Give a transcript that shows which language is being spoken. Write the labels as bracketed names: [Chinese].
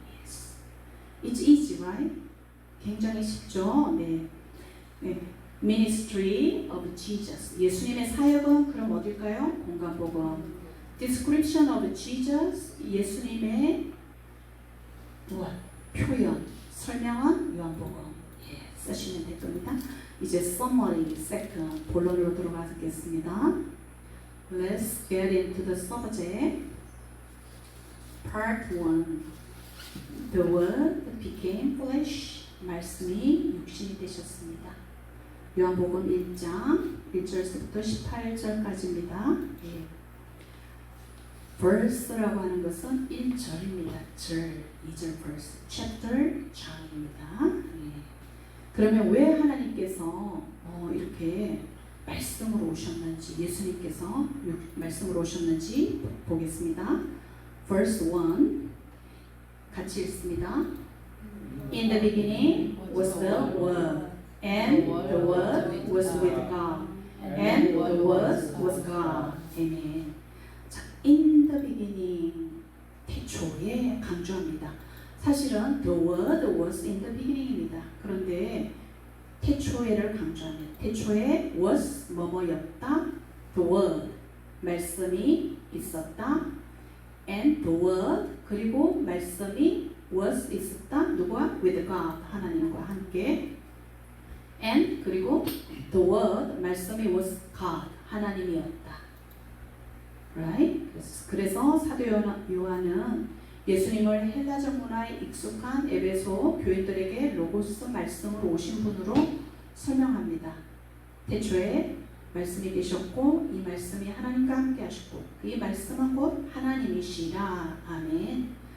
[English] Yes. It's easy, right? [Korean] 굉장히 쉽죠? 네. [English] Ministry of Jesus. [Korean] 예수님의 사역은 그럼 어딜까요? 공간복음. [English] Description of Jesus. [Korean] 예수님의 무엇? 표현, 설명은 요한복음 쓰시면 될 겁니다. 이제 summary, second, 본론으로 들어가겠습니다. [English] Let's get into the subject. Part 1. The Word became flesh. [Korean] 말씀이 육신이 되셨습니다. 요한복음 1장 1절부터 18절까지입니다. verse라고 하는 것은 1절입니다. 절, 2절 verse, chapter, 장입니다. 그러면 왜 하나님께서 이렇게 말씀으로 오셨는지, 예수님께서 말씀으로 오셨는지 보겠습니다. verse 1 같이 읽습니다. [English] In the beginning was the Word, and the Word was with God, and the Word was God. Amen. [Korean] 자, [English] in the beginning, [Korean] 태초에 강조합니다. 사실은 [English] the word was in the beginning입니다. [Korean] 그런데 태초에를 강조합니다. 태초에 was 뭐뭐였다. the word 말씀이 있었다. [English] and the word 그리고 말씀이 was 있었다. [Korean] 누구와? [English] with God [Korean] 하나님과 함께. [English] and 그리고 the word 말씀이 was God 하나님이었다. right? [Korean] 그래서 사도 요한은 예수님을 헬라적 문화에 익숙한 에베소 교인들에게 로고스 말씀으로 오신 분으로 설명합니다. 태초에 말씀이 계셨고 이 말씀이 하나님과 함께 하셨고 이 말씀은 곧 하나님이시라. 아멘.